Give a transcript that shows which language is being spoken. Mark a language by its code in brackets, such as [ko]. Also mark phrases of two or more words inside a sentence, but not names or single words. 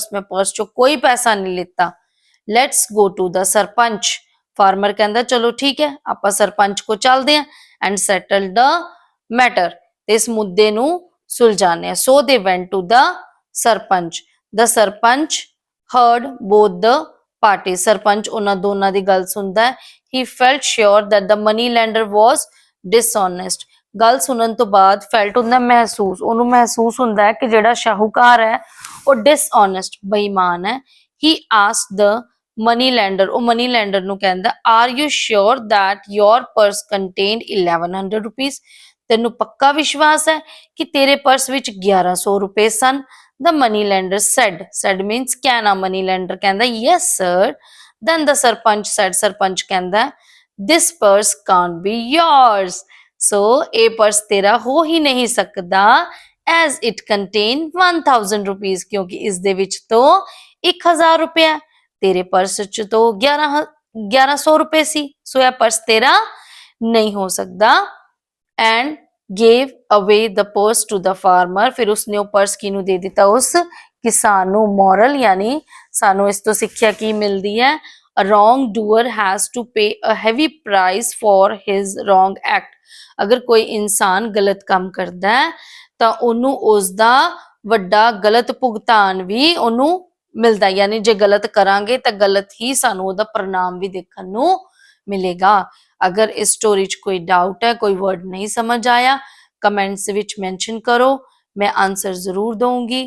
[pa] ਮੈਂ ਪਰਸ ਚੋਂ ਕੋਈ ਪੈਸਾ ਨਹੀਂ ਲਿੱਤਾ। [en] Let's go to the [pa] ਸਰਪੰਚ। ਫਾਰਮਰ ਕਹਿੰਦਾ ਚਲੋ ਠੀਕ ਹੈ, ਆਪਾਂ ਸਰਪੰਚ ਕੋ ਚੱਲਦੇ ਹਾਂ [en] and settle the matter। [pa] ਇਸ ਮੁੱਦੇ ਨੂੰ ਸੁਲਝਾਣੇ। [en] So they went to the ਸਰਪੰਚ। The ਸਰਪੰਚ heard both the parties। [pa] ਸਰਪੰਚ ਉਹਨਾਂ ਦੋਨਾਂ ਦੀ ਗੱਲ ਸੁਣਦਾ ਹੈ। [en] He felt sure that the money lender was dishonest। [pa] ਗੱਲ ਸੁਣਨ ਤੋਂ ਬਾਅਦ ਫੈਲਟ ਹੁੰਦਾ ਮਹਿਸੂਸ, ਉਹਨੂੰ ਮਹਿਸੂਸ ਹੁੰਦਾ ਹੈ ਕਿ ਜਿਹੜਾ ਸ਼ਾਹੂਕਾਰ ਹੈ ਉਹ ਡਿਸਓਨੈਸਟ, ਬੇਈਮਾਨ ਹੈ। [en] He asked the money lender। [pa] ਉਹ [en] money lender [pa] ਨੂੰ ਕਹਿੰਦਾ, [en] Are you sure that your purse contained 1100 rupees। [pa] ਤੈਨੂੰ ਪੱਕਾ ਵਿਸ਼ਵਾਸ ਹੈ ਕਿ ਤੇਰੇ ਪਰਸ ਵਿੱਚ 1100 ਰੁਪਏ ਸਨ। [en] The money lender said। said means ਕਹਿਣਾ। money lender ਕਹਿੰਦਾ Yes sir। Then the ਸਰਪੰਚ said। [pa] ਸਰਪੰਚ ਕਹਿੰਦਾ [en] This purse can't be yours। [pa] ਸੋ ਇਹ ਪਰਸ ਤੇਰਾ ਹੋ ਹੀ ਨਹੀਂ ਸਕਦਾ [en] as it contain 1000 rupees। [pa] ਕਿਉਂਕਿ ਇਸ ਦੇ ਵਿੱਚ ਤੋਂ 1000 ਰੁਪਇਆ, ਤੇਰੇ ਪਰਸ ਚ ਤੋਂ 1100 ਰੁਪਏ ਸੀ। ਸੋ ਇਹ ਪਰਸ ਤੇਰਾ ਨਹੀਂ ਹੋ ਸਕਦਾ। [en] and gave away the purse to the farmer। [pa] ਫਿਰ ਉਸਨੇ ਉਹ ਪਰਸ ਕਿਹਨੂੰ ਦੇ ਦਿੱਤਾ, ਉਸ ਕਿਸਾਨ ਨੂੰ। ਮੋਰਲ ਯਾਨੀ ਸਾਨੂੰ ਇਸ ਤੋਂ ਸਿੱਖਿਆ ਕੀ ਮਿਲਦੀ ਹੈ, [en] A wrong doer has to pay a heavy price for his wrong act। [pa] ਅਗਰ ਕੋਈ ਇਨਸਾਨ ਗਲਤ ਕੰਮ ਕਰਦਾ ਹੈ ਤਾਂ ਉਹਨੂੰ ਉਸਦਾ ਵੱਡਾ ਗਲਤ ਭੁਗਤਾਨ ਵੀ ਉਹਨੂੰ ਮਿਲਦਾ। ਯਾਨੀ ਜੇ ਗਲਤ ਕਰਾਂਗੇ ਤਾਂ ਗਲਤ ਹੀ ਸਾਨੂੰ ਉਹਦਾ ਪ੍ਰਣਾਮ ਵੀ ਦੇਖਣ ਨੂੰ ਮਿਲੇਗਾ। ਅਗਰ ਇਸ ਸਟੋਰੀ 'ਚ ਕੋਈ ਡਾਊਟ ਹੈ, ਕੋਈ ਵਰਡ ਨਹੀਂ ਸਮਝ ਆਇਆ, ਕਮੈਂਟਸ ਵਿੱਚ ਮੈਂਸ਼ਨ ਕਰੋ, ਮੈਂ ਆਨਸਰ ਜ਼ਰੂਰ ਦਊਂਗੀ।